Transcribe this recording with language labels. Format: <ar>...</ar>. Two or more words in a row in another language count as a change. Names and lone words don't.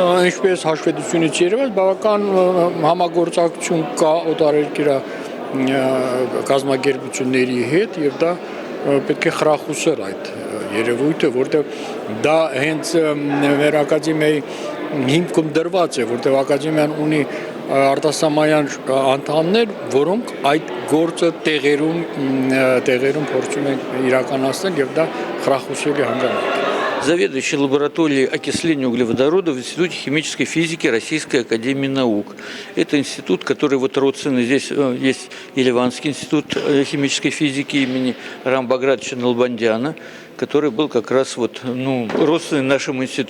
<hy>Ինչպես հաշվետվությունից երևաց, բավական համագործակցություն կա օտարերկրյա կազմակերպությունների հետ եւ դա պետք է խրախուսել այդ երևույթը, որտեղ դա հենց մեր ակադեմիայի հիմքում դրված է, որտեղ ակադեմիան ունի արտասահմանյան անդամներ, որոնք այդ գործը տեղերում փորձում են իրականացնել եւ դա խրախուսելի հանգամանք է։</hy> <ru>Заведующий лабораторией окисления углеводорода в Институте химической физики Российской академии наук. Это институт, который вот родственный. Здесь есть Ереванский институт химической физики имени Рама Багратовича Налбандяна, который был как раз родственный нашему институту.</ru>